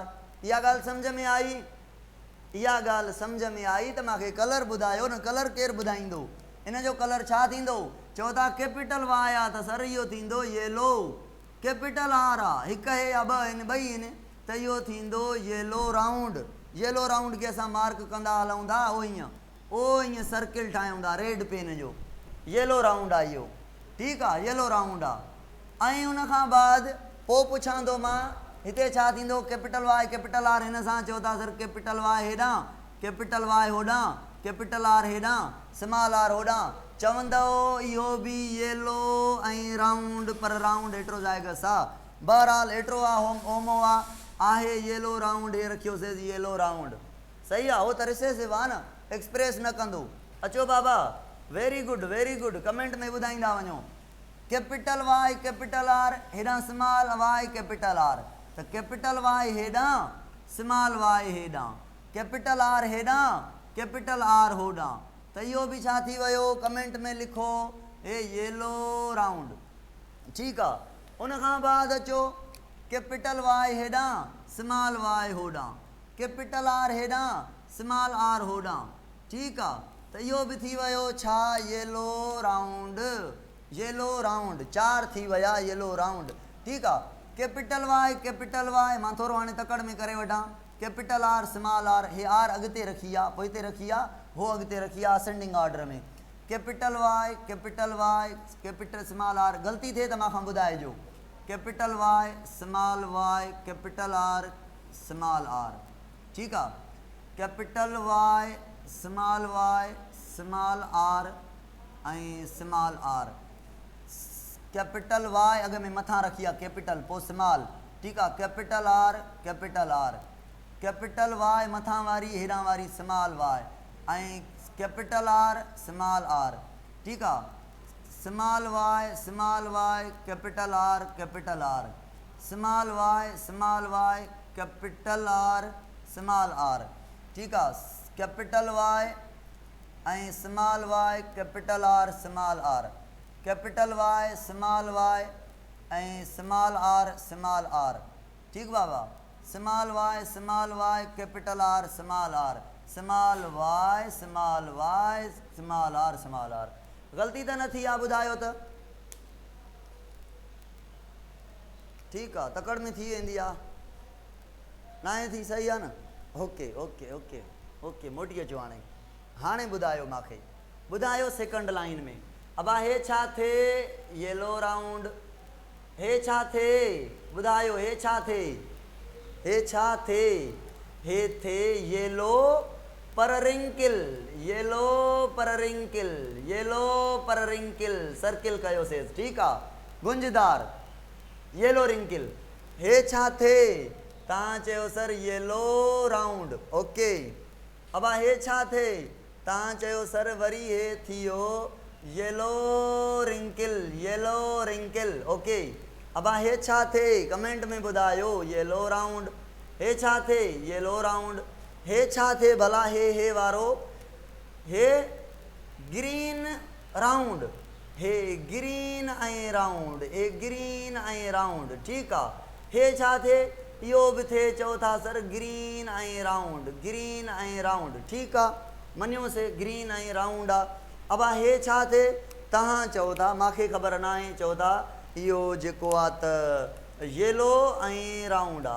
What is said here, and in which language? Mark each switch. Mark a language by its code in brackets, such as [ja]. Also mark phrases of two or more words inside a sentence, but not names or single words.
[sd] इहा ॻाल्हि सम्झ में आई, इहा ॻाल्हि सम्झ में आई त मूंखे कलर ॿुधायो न, कलर केरु ॿुधाईंदो, इन जो कलर छा थींदो, चओ था [en] capital Y [sd] आहे त सर इहो थींदो येलो, [en] capital R [sd] आहे, हिकु हे या ॿ आहिनि, ॿई आहिनि, त इहो थींदो [en] yellow round. yellow round [sd] खे असां मार्क कंदा हलूं था, ओ ईअं सर्किल ठाहियूं था [en] red pen [sd] जो, [en] yellow round [sd] आहे इहो, ठीकु आहे, [en] yellow round [sd] आहे। ऐं उन खां बाद पोइ पुछां थो मां, हिते छा थींदो, [en] capital Y capital R, [sd] हिन सां चओ था सर [en] capital Y [sd] हेॾां, [en] capital Y [sd] होॾां, [en] capital R [sd] हेॾां, [en] small R [sd] होॾां, चवंदव इहो बि येलो ऐं राउंड, पर [en] round heterozygous [sd] आहे, बहरहाल हेतिरो आहे, होमो आहे [en] yellow round, [sd] हे रखियोसीं [en] yellow round, [sd] सही आहे, उहो त रिसेसिव आहे न, एक्सप्रेस न कंदो। अचो बाबा, [en] very good, [sd] कमेंट में ॿुधाईंदा वञो। [en] capital Y capital R, हेॾां small Y capital R, [sd] त [en] capital Y [sd] हेॾां, [en] small Y [sd] हेॾां, [en] capital R [sd] हेॾां, [en] capital R [sd] होॾां, त इहो बि छा थी वियो, कमेंट में लिखो, हे [en] yellow round, [sd] ठीकु आहे। उन खां बाद अचो [en] capital Y [sd] हेॾां, [en] small Y [sd] होॾां, [en] capital R [sd] हेॾां, [en] small R [sd] होॾां, ठीकु आहे, त इहो बि थी वियो छा, [en] yellow round, yellow round, 4 [sd] थी विया [en] yellow round, [sd] ठीकु आहे। [en] capital Y, [sd] मां थोरो हाणे तकड़ में करे वठां, [en] capital R small R, [sd] हे आर अॻिते रखी आहे, पोइ हिते रखी आहे, हो अॻिते रखी आहे, [en] ascending order में, capital Y capital small R, [sd] ग़लती थिए त मूंखां ॿुधाइजो, [en] capital Y capital R small R, [sd] ठीकु आहे, [en] capital Y small [sd] आर ऐं [en] small R, capital Y [sd] अॻ में मथां रखी आहे कैपिटल, पोइ स्मॉल, ठीकु आहे, [en] capital R, capital Y [sd] मथां वारी, हेॾां वारी [en] small Y, ऐं capital R small R, [sd] ठीकु आहे, [en] small Y capital R, small Y capital R, small R, [sd] ठीकु आहे, [en] capital Y ऐं small Y capital R, small R, capital Y ऐं small R, [sd] ठीकु बाबा, [en] small Y capital R, small R, small आर, [sd] ग़लती त न थी आहे, ॿुधायो त, ठीकु आहे, तकड़ में थी वेंदी आहे, न आहे थी, सही आहे न, ओके, मोटी अचो हाणे ॿुधायो मूंखे, ॿुधायो [en] second line [sd] में, अब हे छा थे, [en] yellow round, [sd] हे छा थे, ॿुधायो हे छा थे, हे थे [en] yellow wrinkle, [sd] सर्किल कयोसीं, ठीकु आहे, गुंजदार [en] yellow wrinkle, [sd] हे छा थे, तव्हां चयो सर [en] yellow round okay. [sd] अब हे छा थे तव्हां चयो सर वरी हे थियो [en] yellow wrinkle okay. [sd] अब हे छा थे कमेंट में ॿुधायो [en] yellow round. [sd] हे छा थे [en] yellow round. [sd] हे छा थे भला हे वारो हे [en] green round. [sd] हे ग्रीन ऐं राउंड हे ग्रीन ऐं राउंड ठीक आहे। हे छा थे इहो बि थे चओ था सर ग्रीन ऐं राउंड ठीक आहे मञियोसीं ग्रीन ऐं राउंड आहे। अब हे छा थे तव्हां चओ था मूंखे ख़बर न आहे चओ था इहो जेको आहे त येलो ऐं राउंड आहे।